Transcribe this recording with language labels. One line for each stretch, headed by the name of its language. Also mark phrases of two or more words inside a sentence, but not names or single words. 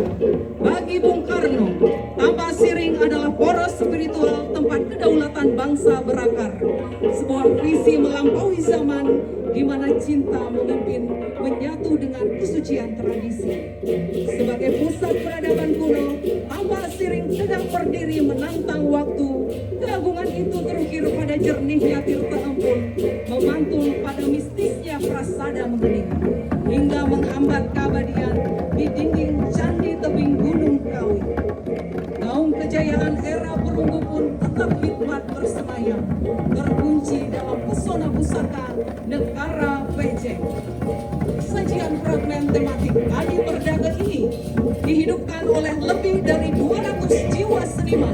Indonesian: Bagi Bung Karno, Tampak Siring adalah poros spiritual tempat kedaulatan bangsa berakar. Sebuah visi melampaui zaman di mana cinta memimpin menyatu dengan kesucian tradisi. Sebagai pusat peradaban kuno, Tampak Siring tegak berdiri menantang waktu. Keagungan itu terukir pada jernihnya tirta ampun, memantul pada mistisnya prasada mengening, hingga menghambat keabadian di dinding candi tebing Gunung Kawi. Gaung kejayaan era perunggu pun tetap hikmat bersemayam, terkunci dalam pesona pusaka negara Pejeng. Sajian fragmen tematik Adi Perdaga ini dihidupkan oleh lebih dari 200 jiwa seniman.